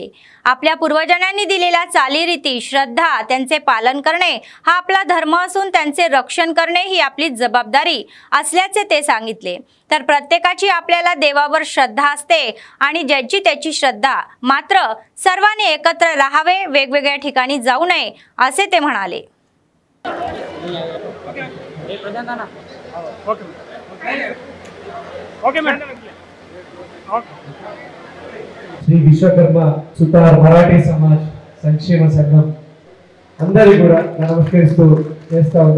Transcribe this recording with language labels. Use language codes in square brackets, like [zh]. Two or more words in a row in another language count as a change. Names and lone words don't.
[mr] आपल्या पूर्वजांनी दिलेल्या चालीरीती, श्रद्धा त्यांचे पालन करणे हा आपला धर्म असून त्यांचे रक्षण करणे ही आपली जबाबदारी असल्याचे ते सांगितले. तर प्रत्येकाची आपल्याला देवावर श्रद्धा असते आणि ज्याची त्याची श्रद्धा, मात्र सर्वांनी एकत्र राहावे, वेगवेगळ्या ठिकाणी जाऊ नये असे ते म्हणाले. [te] శ్రీ విశ్వకర్మ సుతార్ మరాఠీ సమాజ్ సంక్షేమ సంఘం అందరికీ కూడా నమస్కరిస్తూ చేస్తా ఉన్నా.